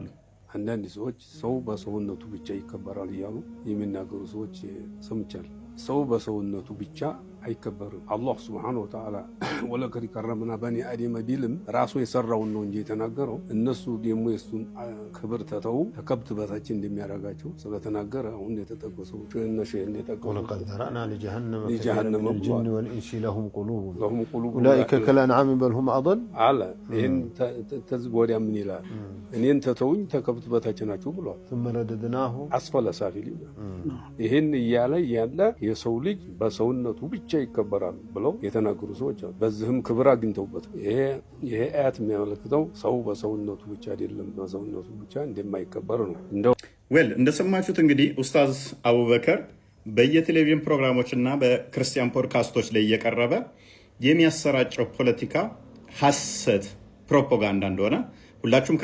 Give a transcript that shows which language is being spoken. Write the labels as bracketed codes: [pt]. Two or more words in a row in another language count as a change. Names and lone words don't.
[am] አንዳንድ ሰዎች ሰው በሰውነቱ ብቻ ይከበራል እያሉ የሚናገሩ ሰዎች ሰምቻለሁ። ሰው በሰውነቱ ብቻ አይከበርም። አላህ [ar] سبحانه وتعالى ولقد كرمنا بني آدم [am] ቢልም ራሱ የሰራውን ነው እንጂ የተናገረው። እነሱ ደግሞ የሱን ክብር ተተው ከከብት በታች እንደሚያደርጋቸው ስለተናገረ አሁን የተጠቀሰው እነሱ እንደጠቀሱ [ar] ولقد ذرأنا لجهنم الجن والانس لهم قلوب اولئك كالانعام بل هم اضل [am] አለ። ይሄን ተዝጎዲያ ምን ይላል? እኔን ተተውኝ ከከብት በታች ናቸው ብሏል። [ar] ثم رددناه أسفل سافلين [am] ይሄን እያለ ያለ የሰው ልጅ በሰውነቱ ብቻ ይከበራል ብለው የተናገሩ ሰዎች አሉ። በዚህም ክብር አግኝተውበት ይሄ አያት የሚያመለክተው ሰው በሰውነቱ ብቻ አይደለም በሰውነቱ ብቻ እንደማይከበር ነው። እንደሰማችሁት እንግዲህ ኡስታዝ አቡበከር በየቴሌቪዥን ፕሮግራሞችና በክርስቲያን ፖድካስቶች ላይ እየቀረበ የሚያሰራጨው ፖለቲካ ሐሰት፣ ፕሮፓጋንዳ እንደሆነ ሁላችሁም